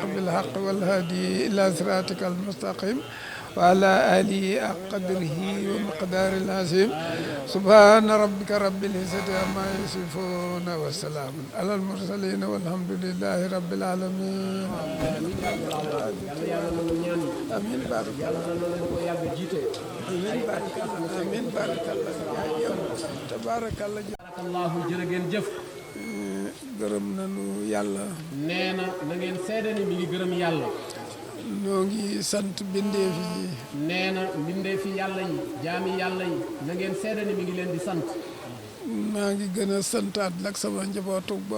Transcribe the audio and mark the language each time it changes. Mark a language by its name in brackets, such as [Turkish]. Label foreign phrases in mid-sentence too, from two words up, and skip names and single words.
[Arabic] بالحق والهادي إلى صراطك المستقيم وعلى آله قدره ومقدار العظيم سبحان ربك رب العزة عما يصفون وسلام على المرسلين والحمد لله رب العالمين آمين بارك آمين بارك الله تبارك الله [Wolof] jërë ngeen jëf. gërëm nañu yàlla. nee na na ngeen seede ni mi ngi gërëm yàlla. ñoo ngi sant bindeef yi. nee na mbindeefi yàlla yi jaami yàlla yi na ngeen seede ni mi ngi leen di sant. maa ngi gën a santaat nag sama njabootu bopp.